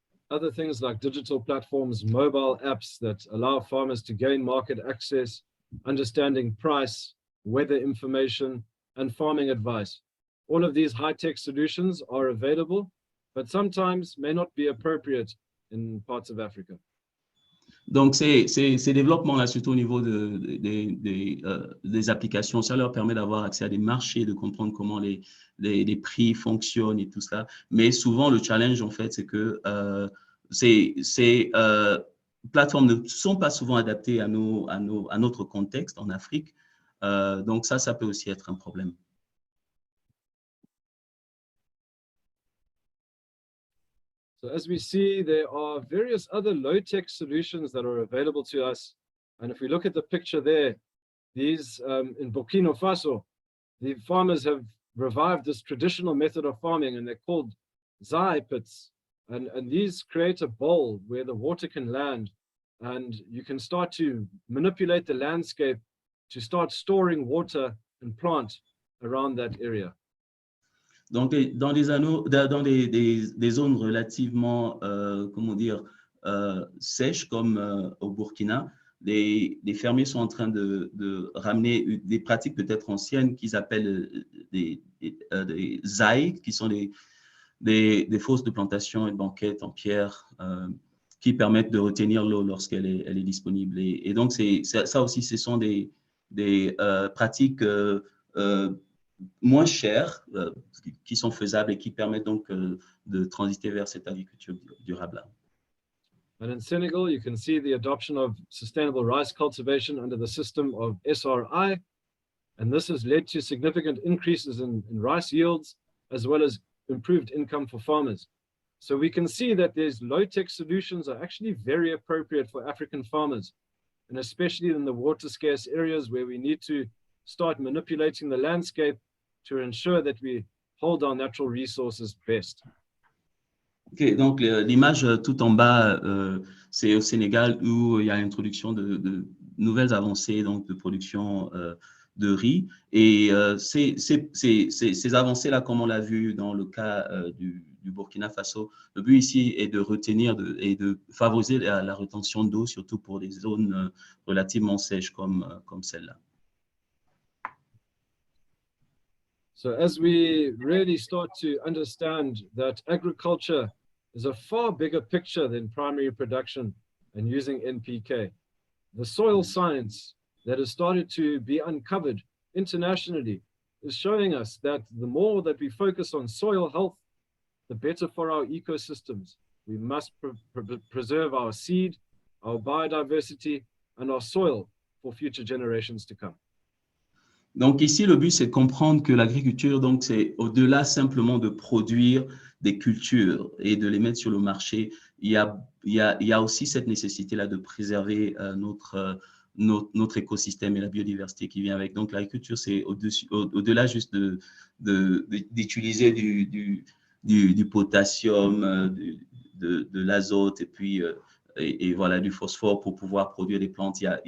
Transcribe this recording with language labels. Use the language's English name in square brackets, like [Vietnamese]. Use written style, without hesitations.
[English] Other things like digital platforms, mobile apps that allow farmers to gain market access, understanding price, weather information, and farming advice. All of these high-tech solutions are available, but sometimes may not be appropriate in parts of Africa. [French] Donc, ces développements-là, surtout au niveau des applications, ça leur permet d'avoir accès à des marchés, de comprendre comment les prix fonctionnent et tout ça. Mais souvent, le challenge, en fait, c'est que ces plateformes ne sont pas souvent adaptées à notre contexte en Afrique. Donc, ça peut aussi être un problème. [English] So as we see, there are various other low-tech solutions that are available to us. And if we look at the picture there, these in Burkina Faso, the farmers have revived this traditional method of farming, and they're called zai pits. And these create a bowl where the water can land, and you can start to manipulate the landscape to start storing water and plant around that area. [French] Donc, dans des zones relativement, comment dire, sèches comme au Burkina, les fermiers sont en train de ramener des pratiques peut-être anciennes qu'ils appellent des zaï, qui sont des fosses de plantation et de banquettes en pierre qui permettent de retenir l'eau lorsqu'elle est disponible. Et donc, ça aussi, ce sont des pratiques moins chères, qui sont faisables et qui permettent donc de transiter vers cette agriculture durable. [English] And in Senegal, you can see the adoption of sustainable rice cultivation under the system of SRI. And this has led to significant increases in rice yields, as well as improved income for farmers. So we can see that these low-tech solutions are actually very appropriate for African farmers, and especially in the water-scarce areas where we need to start manipulating the landscape to ensure that we hold our natural resources best. [French] Ok, donc l'image tout en bas, c'est au Sénégal où il y a l'introduction de nouvelles avancées donc, de production de riz. Et ces avancées-là, comme on l'a vu dans le cas du Burkina Faso, le but ici est de retenir et de favoriser la rétention d'eau, surtout pour des zones relativement sèches comme celle-là. [English] So as we really start to understand that agriculture is a far bigger picture than primary production and using NPK, the soil science that has started to be uncovered internationally is showing us that the more that we focus on soil health, the better for our ecosystems. We must preserve our seed, our biodiversity, and our soil for future generations to come. [French] Donc ici, le but, c'est de comprendre que l'agriculture, donc c'est au-delà simplement de produire des cultures et de les mettre sur le marché, il y a aussi cette nécessité-là de préserver notre écosystème et la biodiversité qui vient avec. Donc l'agriculture, c'est au-delà juste d'utiliser du potassium, de l'azote et puis et voilà, du phosphore pour pouvoir produire des plantes.